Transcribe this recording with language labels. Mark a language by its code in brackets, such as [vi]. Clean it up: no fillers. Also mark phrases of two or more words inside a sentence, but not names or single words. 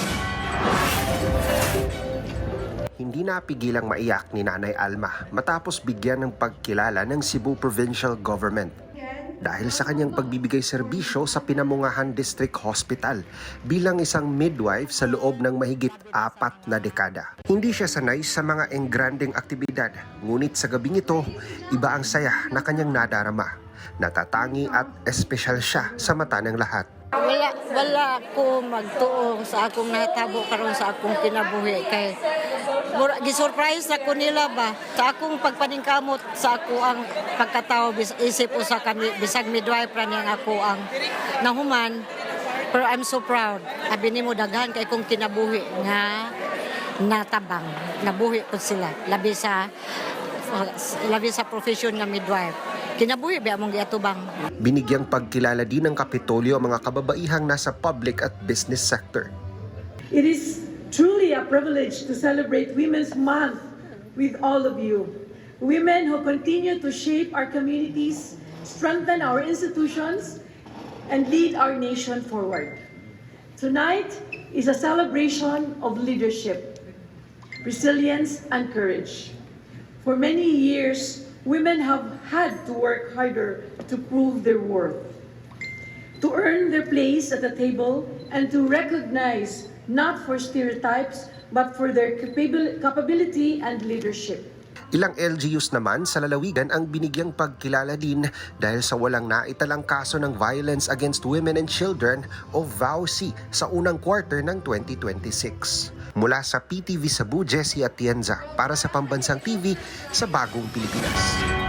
[tl] Hindi napigilang maiyak ni Nanay Alma matapos bigyan ng pagkilala ng Cebu Provincial Government dahil sa kanyang pagbibigay serbisyo sa Pinamungahan District Hospital bilang isang midwife sa loob ng mahigit 4 na dekada. Hindi siya sanay sa mga engrandeng aktibidad, ngunit sa gabing ito, iba ang saya na kanyang nadarama. Natatangi at espesyal siya sa mata ng lahat. [ceb] Wala ko magtuo sa akong natabo karon sa akong kinabuhi kay gisurprise ako nila ba sa akong pagpaningkamot sa ako ang pagkatao isip usa ka bisag midwife ra niyang ako ang nahuman, pero [en] I'm so proud. [ceb] Abi nimo daghan kay kong kinabuhi nga natabang nabuhi ko sila labi sa profession nga midwife. Kinabuhi ba among giatubang. [tl] Binigyang pagkilala din ng Kapitolyo ang mga kababaihang nasa public at [en] business sector. It is truly a privilege to celebrate Women's Month with all of you. Women who continue to shape our communities, strengthen our institutions, and lead our nation forward. Tonight is a celebration of leadership, resilience, and courage. For many years, women have had to work harder to prove their worth, to earn their place at the table, and to recognize not for stereotypes, but for their capability and leadership. [tl] Ilang LGUs naman sa lalawigan ang binigyang pagkilala din dahil sa walang naitalang kaso ng [en] Violence Against Women and Children [tl] o VAUC sa unang quarter ng 2026. Mula sa PTV Cebu, Jessie Atienza para sa Pambansang TV sa Bagong Pilipinas.